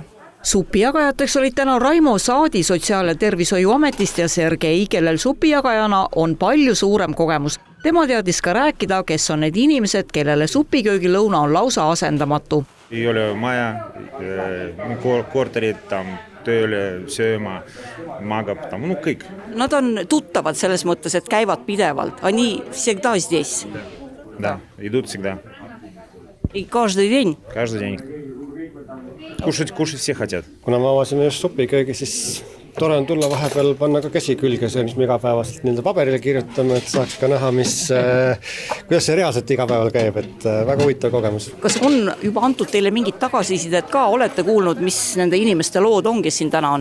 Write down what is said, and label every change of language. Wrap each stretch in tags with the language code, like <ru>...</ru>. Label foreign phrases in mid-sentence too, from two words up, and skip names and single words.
<et>Supijagajateks olid täna Raimo Saadi Sotsiaal- ja Tervishoiuametist ja Sergei, kellel supijagajana on palju suurem kogemus. Tema teadis ka rääkida, kes on need inimesed, kellele supiköögilõuna on lausa asendamatu. Ei ole maja, korterid tam tööle sööma, magab tam, kõik. Nad on tuttavad selles mõttes, et käivad pidevalt.</et> <ru>Они всегда здесь. Да, идут всегда. И каждый день. Каждый день. Кушать все хотят.</ru> <et>Kuna me avasime just supiköögi, siis tore on tulla vahepeal panna ka käsi külge, see mis me igapäevast paberile kirjutame, et saaks ka näha, kuidas see reaalselt igapäeval käib, et väga huvitav kogemus. Kas on juba antud teile mingit tagasisidet ka, olete kuulnud, mis nende inimeste lood on, kes siin täna on?</et>